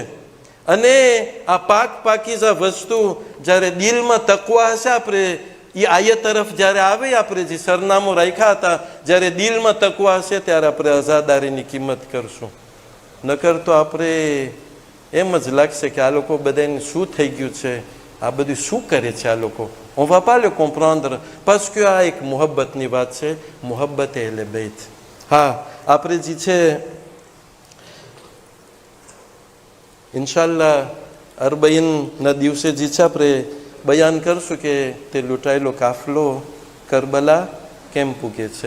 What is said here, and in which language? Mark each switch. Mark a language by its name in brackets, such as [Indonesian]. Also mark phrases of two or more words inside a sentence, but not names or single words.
[Gujarati] અને આ પાકીઝા વસ્તુ જ્યારે દિલમાં તકવા હશે, આપણે એ આયત તરફ જ્યારે આવે, આપણે જે સરનામું રાખ્યા હતા, જ્યારે દિલમાં તકવા હશે ત્યારે આપણે અઝાદારીની કિંમત કરશું. નકર તો આપણે એમ જ લાગશે કે આ લોકો બધાને શું થઈ ગયું છે, આ બધું શું કરે છે આ લોકો. [French] On va pas le comprendre parce que [Gujarati] આ એક મોહબ્બતની વાત છે. મોહબ્બત એટલે બૈત. હા, આપણે જે છે ઇન્શાલ્લાહ અરબઈનના દિવસે જે છે આપણે બયાન કરશું કે તે લૂંટાયેલો કાફલો કરબલા કેમ પૂગે છે.